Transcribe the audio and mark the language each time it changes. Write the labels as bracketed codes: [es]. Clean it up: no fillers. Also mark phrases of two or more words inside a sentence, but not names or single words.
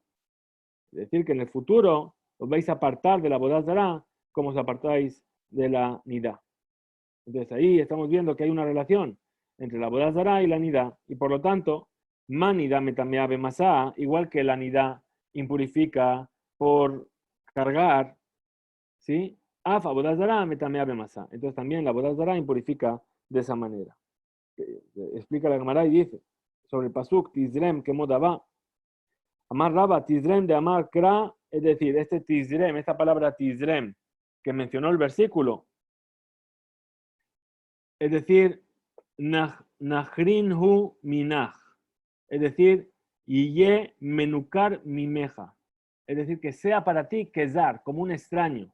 [es] Es decir, que en el futuro os vais a apartar de la Avodat Zará como os apartáis de la nida. Entonces ahí estamos viendo que hay una relación entre la Avodat Zará y la nida. Y por lo tanto, [he] מה נדה מטמאה במשא, [es] igual que la nida impurifica por cargar, ¿sí? [he] אף עבודה זרה מטמאה במשא. [es] Entonces también la Avodat Zará impurifica de esa manera. Explica la Gemara y dice sobre el pasuk [he] תזרם כמו דוה. [arc] אמר רבא תזרם דאמר קרא, [es] es decir, este Tizrem, esta palabra Tizrem que mencionó el versículo, es decir, [arc] נכרינהו מינך, [es] es decir, [he] יהיה מנוכר ממך, [es] es decir, que sea para ti kezar, como un extraño.